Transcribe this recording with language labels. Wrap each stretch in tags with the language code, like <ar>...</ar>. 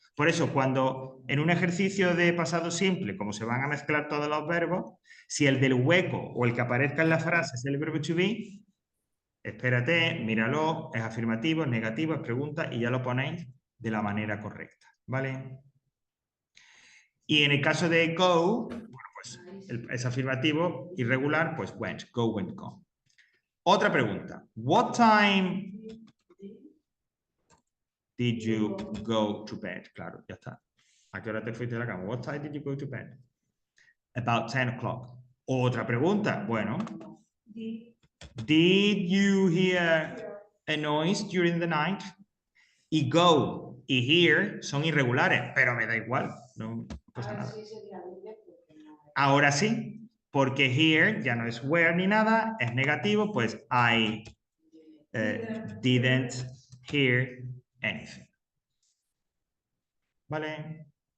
<es>Por eso, cuando en un ejercicio de pasado simple, como se van a mezclar todos los verbos, si el del hueco o el que aparezca en la frase es el verbo to be, espérate, míralo, es afirmativo, es negativo, es pregunta y ya lo ponéis de la manera correcta. ¿Vale? Y en el caso de go, bueno, pues es afirmativo, irregular, pues went, go, went, gone. Otra pregunta.</es> <en>What time did you go to bed?</en> <es>Claro, ya está. ¿A qué hora te fuiste de la cama?</es> <en>What time did you go to bed? About 10 o'clock.</en> <es>Otra pregunta. Bueno.</es> <en>Did you hear a noise during the night?</en> <es>Y go y hear son irregulares, pero me da igual. No pasa nada. Ahora sí, porque here ya no es where ni nada, es negativo, pues</es> <en>I didn't hear anything.</en> <es>¿Vale?</es>